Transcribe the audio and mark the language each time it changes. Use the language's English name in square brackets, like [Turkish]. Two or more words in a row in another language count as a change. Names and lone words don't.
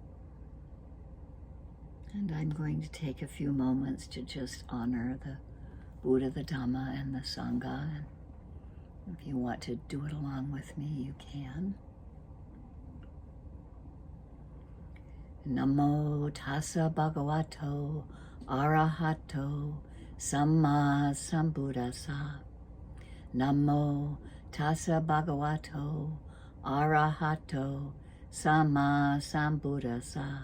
[English] And I'm going to take a few moments to just honor the Buddha, the Dhamma, and the Sangha. If you want to do it along with me, you can. [Pali] Namo tassa bhagavato arahato samma sambuddhassa. Namo tassa bhagavato arahato samma sambuddhassa.